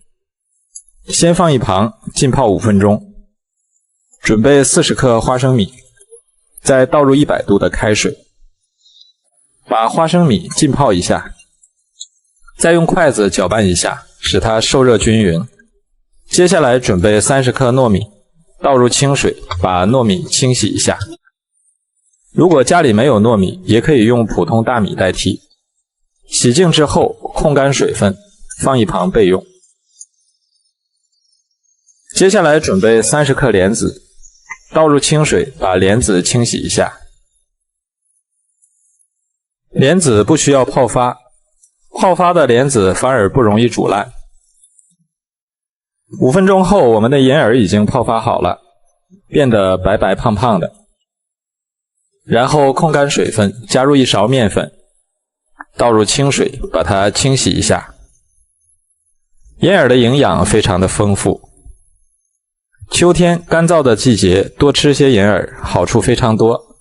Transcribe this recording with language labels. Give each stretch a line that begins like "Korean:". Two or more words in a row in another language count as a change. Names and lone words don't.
Chinese: 先放一旁浸泡5分鐘，準備40克花生米，再倒入100度的開水，把花生米浸泡一下，再用筷子攪拌一下，使它受熱均匀。接下來準備30克糯米，倒入清水，把糯米清洗一下。如果家裡沒有糯米，也可以用普通大米代替。洗淨之後控乾水分，放一旁備用。接下來準備30克蓮子，倒入清水，把蓮子清洗一下。蓮子不需要泡發，泡發的蓮子反而不容易煮爛。5分鐘後，我們的銀耳已經泡發好了，變得白白胖胖的。然後控乾水分，加入1勺面粉，倒入清水，把它清洗一下。银耳的營養非常的豐富，秋天乾燥的季節，多吃些銀耳，好處非常多。